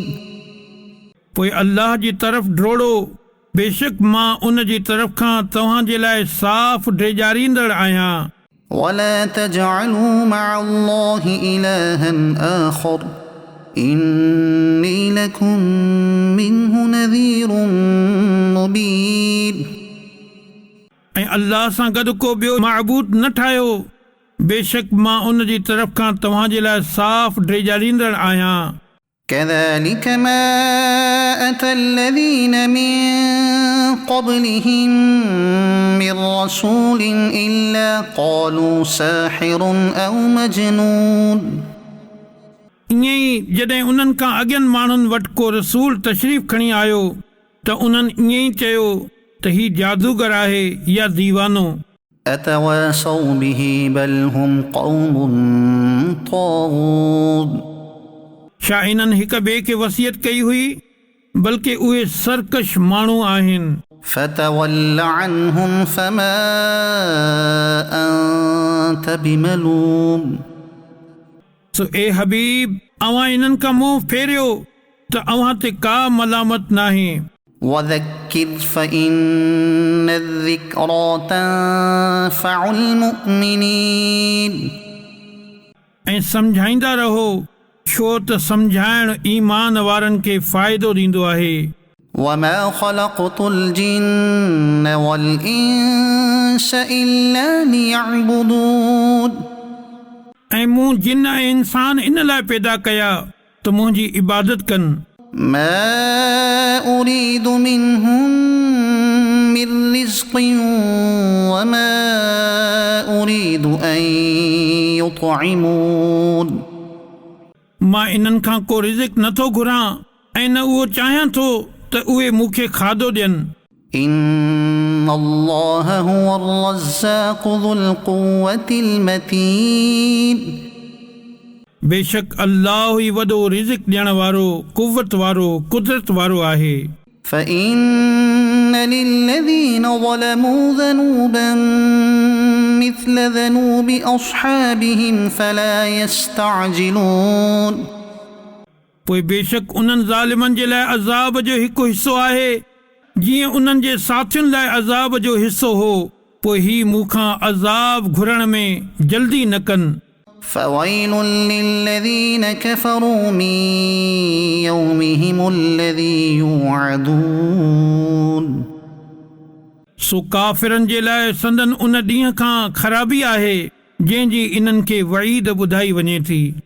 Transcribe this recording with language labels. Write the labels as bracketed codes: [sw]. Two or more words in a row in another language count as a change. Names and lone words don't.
[sd] पोइ अल्लाह जी तरफ़ ड्रोड़ो बेशक मां उन जी तरफ़ खां तव्हां जे लाइ साफ़ ड्रेजारींदड़ आहियां [ar] ولا تجعلوا مع الله إلها آخر إني لكم منه نذير مبين [sd] ऐं अल्लाह सां गॾु को ॿियो माबूद न ठाहियो बेशक मां उन जी तरफ़ खां तव्हां जे लाइ साफ़ ड्रेजारींदड़ आहियां [ar] كذلك ما أتى الذين من قبلهم من رسول إلا قالوا ساحر أو مجنون [sd] ईअं ई जॾहिं उन्हनि खां अॻियनि माण्हुनि वटि को रसूल तशरीफ़ खणी आयो त उन्हनि ईअं ई चयो त हीउ जादूगर आहे या दीवानो [ar] أتواصوا به بل هم قوم طاغون [sd] छा इन्हनि हिक ॿिए खे वसियत कई हुई बल्कि उहे सरकश माण्हू आहिनि [ar] فتول عنهم فما أنت بملوم [sd] सो ए हबीब अवां इन्हनि खां मुंहुं फेरियो त अवां ते का मलामत नाहे [ar] وذكر فإن الذكرى تنفع المؤمنين [sd] ऐं सम्झाईंदा रहो छो त सम्झाइण ईमान वारनि खे फ़ाइदो ॾींदो आहे [ar] وما خلقت الجن والإنس إلا ليعبدون [sd] ऐं मूं जिन ऐं इंसान इन लाइ पैदा कया त मुंहिंजी इबादत कनि [ar] ما أريد منهم من رزق وما أريد أن يطعمون [sd] मां इन्हनि खां को रिज़िक नथो घुरां ऐं न उहो चाहियां थो त उहे मूंखे खाधो ॾियनि [ar] إن الله هو الرزاق ذو القوة المتين [sd] बेशक अल्लाह ई वॾो रिज़िक ॾियण वारो कुवत वारो कुदरत वारो आहे [ar] فإن للذين ظلموا ذنوبا مثل ذنوب أصحابهم فلا يستعجلون [sd] पोइ बेशक उन्हनि ज़ालिमनि जे लाइ अज़ाब जो हिकु हिसो आहे जीअं उन्हनि जे साथियुनि लाइ अज़ाब जो हिसो हो पोइ ही मूंखां अज़ाब घुरण में जल्दी न कनि [ar] فويل للذين كفروا من يومهم الذي يوعدون [sd] सो काफ़िरनि जे लाइ संदन उन ॾींहं खां ख़राबी आहे जंहिंजी इन्हनि खे वईद ॿुधाई वञे थी